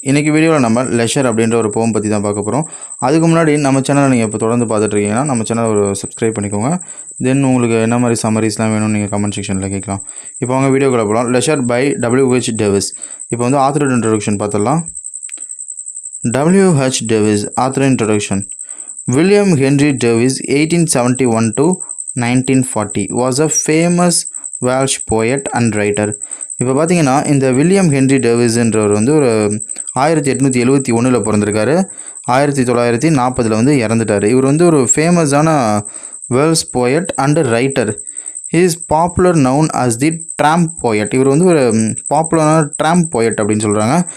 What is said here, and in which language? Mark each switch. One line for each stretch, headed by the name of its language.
Tamil: இன்றைக்கி வீடியோவில் நம்ம லெஷர் அப்படின்ற ஒரு போம் பற்றி தான் பார்க்க போகிறோம். அதுக்கு முன்னாடி நம்ம சேனலை நீங்கள் இப்போ தொடர்ந்து பார்த்துட்ருக்கீங்கன்னா நம்ம சேனல் ஒரு சப்ஸ்கிரைப் பண்ணிக்கோங்க. தென் உங்களுக்கு என்ன மாதிரி சம்மரிஸ்லாம் வேணும்னு நீங்கள் கமெண்ட் செக்ஷனில் கேட்கலாம். இப்போ அவங்க வீடியோக்குள்ளே போகலாம். Leisure by W.H. டேவிஸ். இப்போ வந்து ஆத்தர் இன்ட்ரடக்ஷன் பார்த்துடலாம். W.H. Davis author introduction.
English: William Henry Davies 1871 to 1940 was a famous Welsh poet and writer.
Tamil: இப்போ பார்த்தீங்கன்னா இந்த வில்லியம் ஹென்ரி டேவிஸ்ன்றவர் வந்து ஒரு 1871 பிறந்திருக்காரு. 1940 வந்து இறந்துட்டார். இவர் வந்து ஒரு ஃபேமஸான Wales poet and writer.
English: He is popular known as the tramp poet.
Tamil: இவர் வந்து ஒரு பாப்புலரான ட்ராம்ப் போயட் அப்படின்னு சொல்கிறாங்க.